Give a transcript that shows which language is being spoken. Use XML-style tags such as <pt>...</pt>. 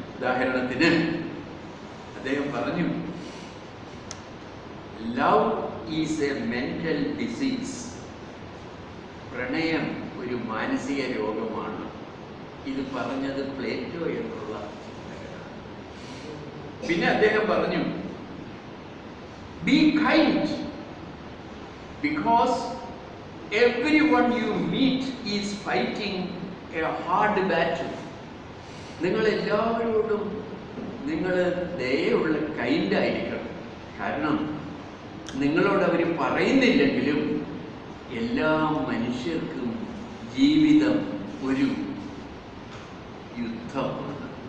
<ml>ഉദാഹരണത്തിന് അദ്ദേഹം പറഞ്ഞു,</ml> <en>Love is a mental disease.</en> <ml>പ്രണയം ഒരു മാനസിക രോഗമാണ്. ഇത് പറഞ്ഞത് പ്ലേറ്റോ എന്നുള്ള ചിന്തകനാണ്. പിന്നെ അദ്ദേഹം പറഞ്ഞു,</ml> <en>Be kind because everyone you meet is fighting a hard battle.</en> <ml>നിങ്ങൾ എല്ലാവരോടും നിങ്ങൾ ദയയുള്ള കൈൻഡായിരിക്കണം. കാരണം നിങ്ങളോട് അവർ പറയുന്നില്ലെങ്കിലും എല്ലാ മനുഷ്യർക്കും ജീവിതം ഒരു യുദ്ധമാണ്.</ml>